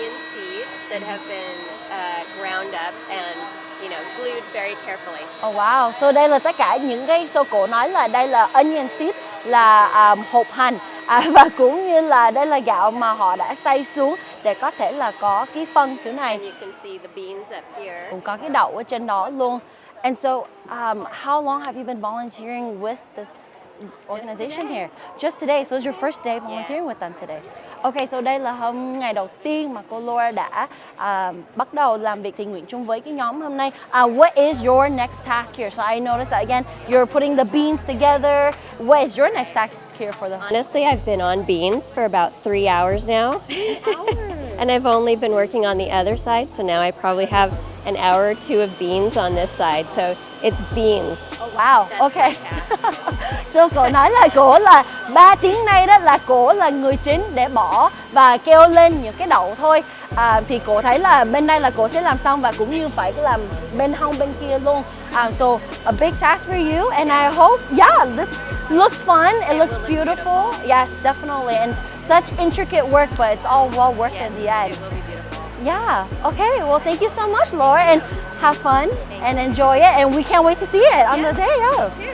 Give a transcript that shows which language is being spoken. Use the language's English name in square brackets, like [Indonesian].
[English] Onion seeds that have been ground up and glued very carefully. Oh wow. [Vietnamese] So đây là tất cả những cái, cổ nói là đây là onion seed, là hột hành, và cũng như là đây là gạo mà họ đã xay xuống để có thể là có cái phân kiểu này. [English] And you can see the beans up here. [Vietnamese] Cũng có cái đậu ở trên đó luôn. [English] And so, how long have you been volunteering with this organization here? Just today. So it's your first day volunteering with them today. Okay, so [Vietnamese] đây là ngày đầu tiên mà cô Laura đã bắt đầu làm việc thiện nguyện chung với cái nhóm hôm nay. [English] What is your next task here? So I noticed that again, you're putting the beans together. What is your next task here for the? Honestly, I've been on beans for about 3 hours now. 3 hours. And I've only been working on the other side, so now I probably have an hour or two of beans on this side. So it's beans. Oh, wow. Okay. [Vietnamese] So cô nói là cô là 3 tiếng nay đó là cô là người chính để bỏ và kêu lên những cái đậu thôi. Thì cô thấy là bên đây là cô sẽ làm xong và cũng như phải làm bên hông bên kia luôn. [English] So a big task for you, and I hope, this looks fun. It looks beautiful. Yes, definitely. And such intricate work, but it's all well worth it in the end. It will be beautiful. Yeah. Okay. Well, thank you so much, Laura, and have fun and enjoy it. And we can't wait to see it on the day of.